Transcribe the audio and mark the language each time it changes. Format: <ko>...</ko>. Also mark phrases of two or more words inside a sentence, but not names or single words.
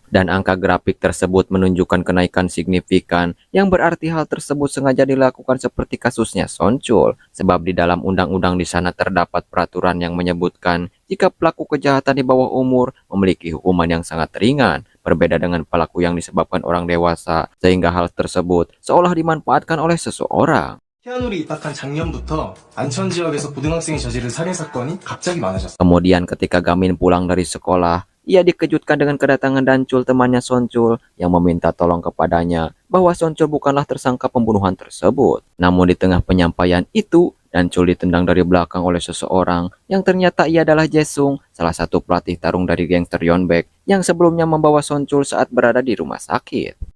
<id>Dan angka grafik tersebut menunjukkan kenaikan signifikan, yang berarti hal tersebut sengaja dilakukan seperti kasusnya Sonchul, sebab di dalam undang-undang di sana terdapat peraturan yang menyebutkan jika pelaku kejahatan di bawah umur memiliki hukuman yang sangat ringan, berbeda dengan pelaku yang disebabkan orang dewasa, sehingga hal tersebut seolah dimanfaatkan oleh seseorang.</id> <ko>피아놀이 입학한 작년부터 안천 지역에서 고등학생이 저지른 살인 사건이 갑자기 많아졌어.</ko> <id>Kemudian ketika Gamin pulang dari sekolah, ia dikejutkan dengan kedatangan Dancul temannya Sonchul yang meminta tolong kepadanya bahwa Sonchul bukanlah tersangka pembunuhan tersebut. Namun di tengah penyampaian itu, Dancul ditendang dari belakang oleh seseorang yang ternyata ia adalah Jaesung, salah satu pelatih tarung dari gangster Yeonbaek yang sebelumnya membawa Sonchul saat berada di rumah sakit.</id>